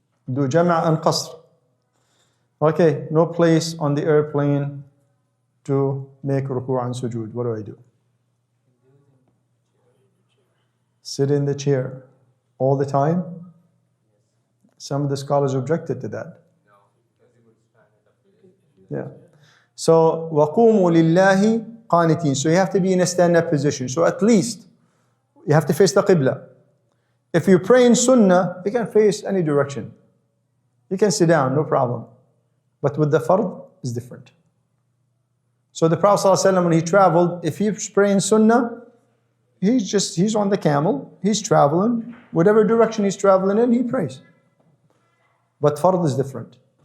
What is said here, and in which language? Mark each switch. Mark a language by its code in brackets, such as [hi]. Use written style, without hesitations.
[en] Do jama' and qasr. Okay, no place on the airplane to make ruku' and sujood. What do I do? Sit in the chair all the time? Some of the scholars objected to that. Yeah. So, [ar] وَقُومُوا لِلَّهِ قَانِتِينَ. [en] So you have to be in a stand-up position. So at least you have to face the Qibla. If you pray in Sunnah, you can face any direction. You can sit down, no problem. But with the Fard, it's different. So the Prophet ﷺ, when he traveled, if he's praying Sunnah, he's on the camel, he's traveling, whatever direction he's traveling in, he prays. But Fard is different.